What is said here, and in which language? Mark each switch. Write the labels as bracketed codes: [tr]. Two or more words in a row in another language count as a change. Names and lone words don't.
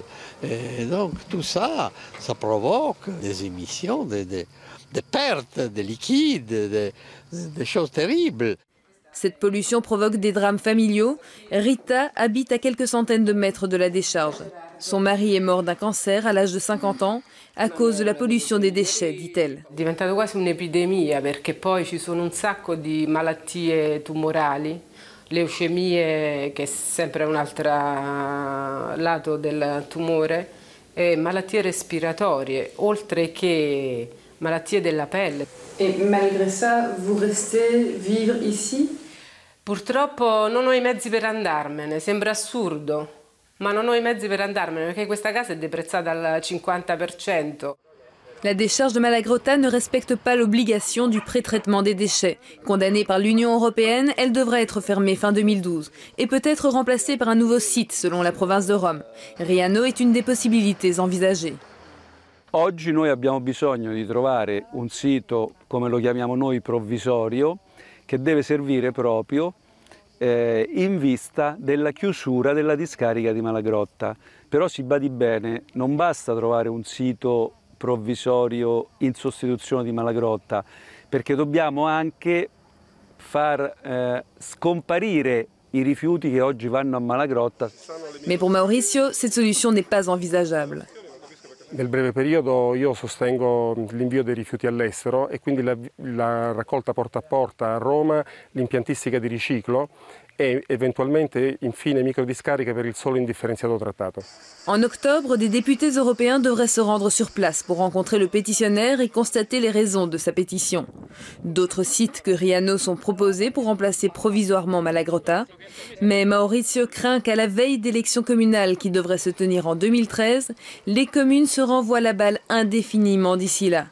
[fr] Et donc tout ça, ça provoque des émissions, des pertes de liquides, des choses terribles. Cette pollution provoque des drames familiaux. Rita habite à quelques centaines de mètres de la décharge. Son mari est mort d'un cancer à l'âge de 50 ans à cause de la pollution des déchets, dit-elle. [it] È diventato quasi un'epidemia perché poi ci sono un sacco di malattie tumorali, leucemie che è sempre un altro lato del tumore, e malattie respiratorie, oltre che malattie della pelle. [fr] Et malgré ça, vous restez vivre ici? [it] Purtroppo non ho i mezzi per andarmene, sembra assurdo. Ma non ho i mezzi per andarmene perché questa casa è deprezzata al 50%. [fr] La décharge de Malagrotta ne respecte pas l'obligation du pré-traitement des déchets. Condamnée par l'Union européenne, elle devrait être fermée fin 2012 et peut être remplacée par un nouveau site selon la province de Rome. Riano est une des possibilités envisagées. [it] Oggi noi abbiamo bisogno di trovare un sito, come lo chiamiamo noi, provvisorio, che deve servire proprio in vista della chiusura della discarica di Malagrotta. Però si badi bene, non basta trovare un sito provvisorio in sostituzione di Malagrotta, perché dobbiamo anche far scomparire i rifiuti che oggi vanno a Malagrotta. [fr] Mais pour Maurizio, cette solution n'est pas envisageable. [it] Nel breve periodo io sostengo l'invio dei rifiuti all'estero e quindi la raccolta porta a porta a Roma, l'impiantistica di riciclo [fr] et éventuellement, [it] infine, microdiscariche per il solo indifferenziato trattato. [fr] En octobre, des députés européens devraient se rendre sur place pour rencontrer le pétitionnaire et constater les raisons de sa pétition. D'autres sites que Riano sont proposés pour remplacer provisoirement Malagrotta. Mais Maurizio craint qu'à la veille d'élections communales qui devraient se tenir en 2013, les communes se renvoient la balle indéfiniment d'ici là.